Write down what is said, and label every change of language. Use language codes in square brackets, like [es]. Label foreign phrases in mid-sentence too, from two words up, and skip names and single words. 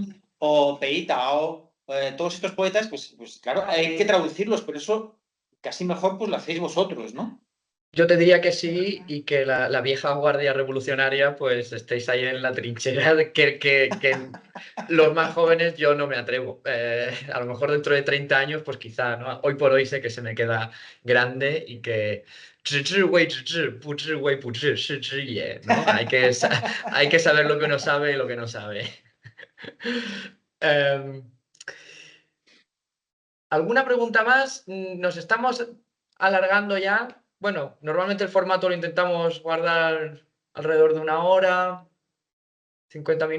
[es] Cheng o Pei Tao, todos estos poetas, pues claro, hay que traducirlos, pero eso casi mejor pues lo hacéis vosotros, ¿no? Yo te diría que sí y que la vieja guardia revolucionaria pues estéis ahí en la trinchera, que los más jóvenes yo no me atrevo. A lo mejor dentro de 30 años pues quizá, ¿no? Hoy por hoy sé que se me queda grande y que [zh] 知之谓知之，不知谓不知，是知也, [es] ¿no? Hay que saber lo que uno sabe y lo que no sabe. Em, ¿Alguna pregunta más? Nos estamos alargando ya. Bueno, normalmente el formato lo intentamos guardar alrededor de 1 hora, 50 minutos.